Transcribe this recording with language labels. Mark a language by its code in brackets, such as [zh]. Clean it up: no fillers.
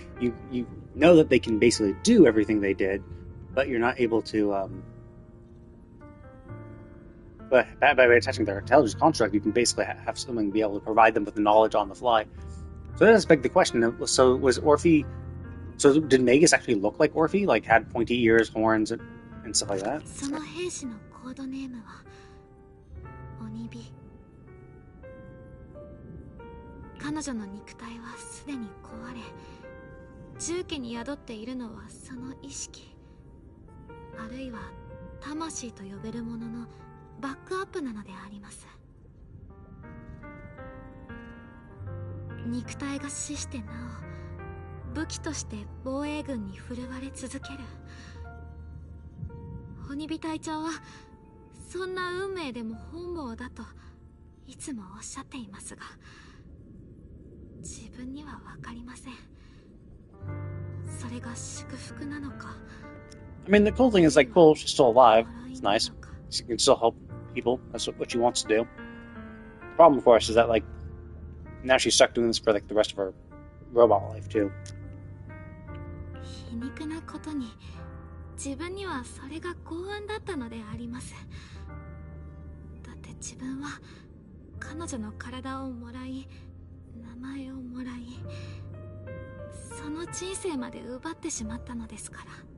[en] You know that they can basically do everything they did, but you're not able to. But by attaching their intelligence construct, you can basically have someone be able to provide them with the knowledge on the fly. So that does beg the question. So was Orphe? So did Magus actually look like Orphe? Like had pointy ears, horns, and stuff like that? [ja] その兵士のコードネームは鬼火。彼女の肉体はすでに壊れ、重機に宿っているのはその意識、あるいは魂と呼べるもののバックアップなのであります。肉体が死してなお武器として防衛軍に振るわれ続ける。鬼火隊長はそんな運命でも本望だといつもおっしゃっていますが、自分には分かりません。それが祝福なのか。 [en] I mean, the cool thing is like, cool, she's still alive. It's nice. She can still help people. That's what she wants to do. The problem, of course, is that like now she's stuck doing this for like the rest of her robot life too. [ja] 皮肉なことに、自分にはそれが幸運だったのであります。だって自分は彼女の体をもらい、名前をもらい、その人生まで奪ってしまったのですから。